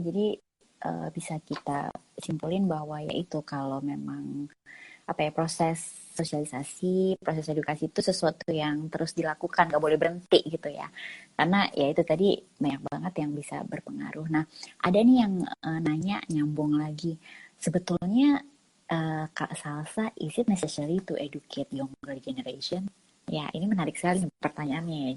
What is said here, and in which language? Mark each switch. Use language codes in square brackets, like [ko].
[id] Jadi bisa kita simpulin bahwa ya itu kalau memang proses sosialisasi, proses edukasi itu sesuatu yang terus dilakukan, nggak boleh berhenti gitu ya. Karena ya itu tadi banyak banget yang bisa berpengaruh. Nah, ada nih yang nanya nyambung lagi. Sebetulnya [en] Kak Salsa, is it necessary to educate younger generation? [id] Ya, ini menarik sekali pertanyaannya ya.